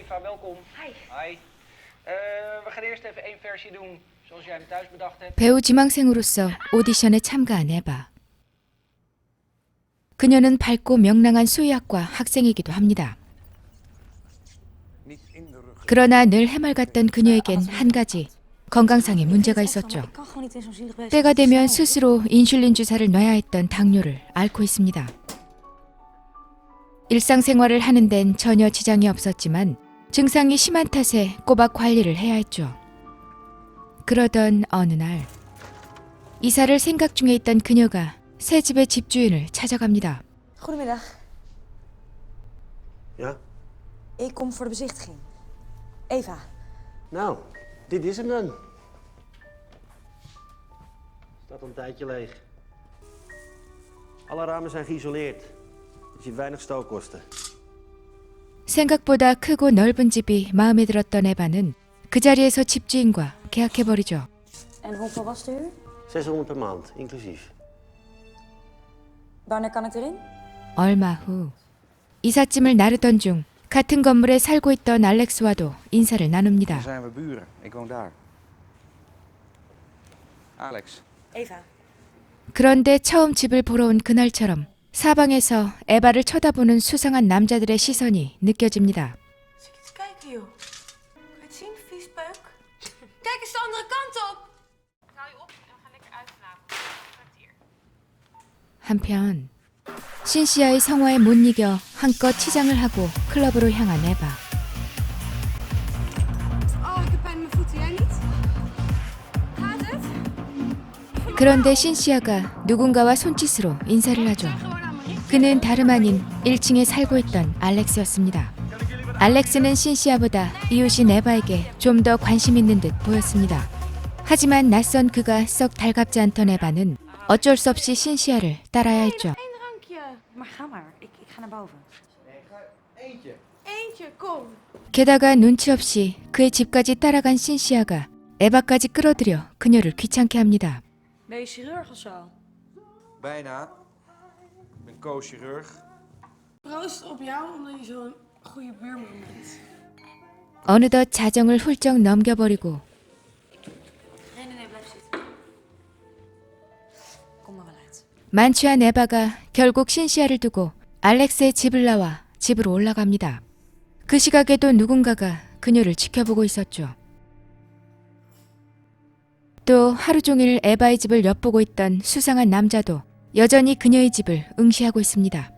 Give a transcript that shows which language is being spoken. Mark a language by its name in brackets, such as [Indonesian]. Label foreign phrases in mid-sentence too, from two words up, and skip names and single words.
[Dutch] welkom. Hi. Hi. We gaan eerst even één versie doen zoals jij hem thuis bedacht hebt. [Korean] 배우 지망생으로서 오디션에 참가한 에바. 그녀는 밝고 명랑한 수의학과 학생이기도 합니다. 그러나 늘 해맑았던 그녀에겐 한 가지 건강상의 문제가 있었죠. 때가 되면 스스로 인슐린 주사를 놔야 했던 당뇨를 앓고 있습니다. 일상생활을 하는 데는 전혀 지장이 없었지만 증상이 심한 탓에 꼬박 관리를 해야 했죠. 그러던 어느 날 이사를 생각 중에 있던 그녀가 새 집의 집주인을 찾아갑니다. [Dutch] Goedemiddag. Ja? Ik kom voor de bezichtiging. Eva. Nou, dit is hem dan. Staat al een tijdje leeg. Alle ramen zijn geïsoleerd. Je ziet weinig stookkosten. [Korean] 생각보다 크고 넓은 집이 마음에 들었던 에바는 그 자리에서 집주인과 계약해버리죠. [Dutch] En hoeveel was de huur? 600 per maand, inclusief. Wanneer kan ik erin? [Korean] 얼마 후 이삿짐을 나르던 중 같은 건물에 살고 있던 알렉스와도 인사를 [Dutch] Dan [Korean] 나눕니다. [Dutch] zijn we buren. Ik woon daar. Alex. Eva. [Korean] 그런데 처음 집을 보러 온 그날처럼 사방에서 에바를 쳐다보는 수상한 남자들의 시선이 느껴집니다. [Dutch] Zit je te kijken, joh? Kan je het zien, viespeuk? Kijk eens de andere kant op! Ik haal je op en we gaan lekker uit vanavond. Kwartier. [Korean] 한편 신시아의 성화에 못 이겨 한껏 치장을 하고 클럽으로 향한 에바. [Dutch] Oh, ik heb pijn in mijn voeten. Jij niet? Gaat het? [Korean] 그런데 신시아가 누군가와 손짓으로 인사를 하죠. 그는 다름 아닌 1층에 살고 있던 알렉스였습니다. 알렉스는 신시아보다 이웃인 에바에게 좀 더 관심 있는 듯 보였습니다. 하지만 낯선 그가 썩 달갑지 않던 에바는 어쩔 수 없이 신시아를 따라야 했죠. [Dutch] Eén drankje. Maar ga maar. Ik ga naar boven. Eentje. Eentje, kom. [Korean] 게다가 눈치 없이 그의 집까지 따라간 신시아가 에바까지 끌어들여 그녀를 귀찮게 합니다. [Dutch] Ben je chirurg of zo? Bijna. Ik ben co-chirurg. Proost op jou, omdat je zo'n goede buurman bent. [Korean] 어느덧 자정을 훌쩍 넘겨버리고 [Dutch] Nee, blijf zitten. Kom maar wel uit. [Korean] 만취한 에바가 결국 신시아를 두고 알렉스의 집을 나와 집으로 올라갑니다. 그 시각에도 누군가가 그녀를 지켜보고 있었죠. 또 하루 종일 에바의 집을 엿보고 있던 수상한 남자도 여전히 그녀의 집을 응시하고 있습니다.